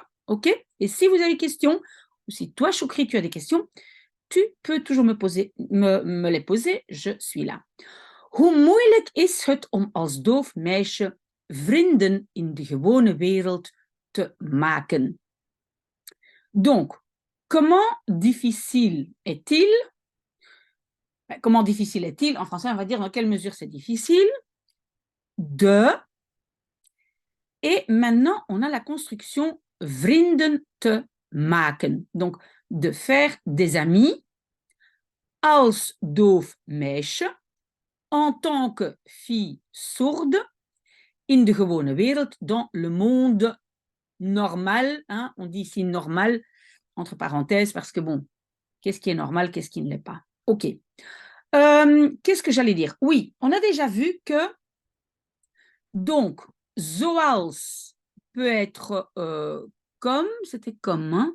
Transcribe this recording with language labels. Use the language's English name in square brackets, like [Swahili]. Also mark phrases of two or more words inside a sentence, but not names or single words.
[French] OK? Et si vous avez des questions, ou si toi, Choukri, tu as des questions, tu peux toujours me les poser, je suis là. [Dutch] Hoe moeilijk is het om als doof meisje vrienden in de gewone wereld te maken? [French] Donc, comment difficile est-il? Comment difficile est-il? En français, on va dire dans quelle mesure c'est difficile. De. Et maintenant, on a la construction [Dutch] vrienden te maken. [French] Donc, de faire des amis [Dutch] als doof meisje, [French] en tant que fille sourde, [Dutch] in de gewone wereld, [French] dans le monde normal. Hein, on dit ici normal, entre parenthèses, parce que bon, qu'est-ce qui est normal, qu'est-ce qui ne l'est pas? OK. Qu'est-ce que j'allais dire? Oui, on a déjà vu que, donc, zoals peut être comme, c'était comme, hein?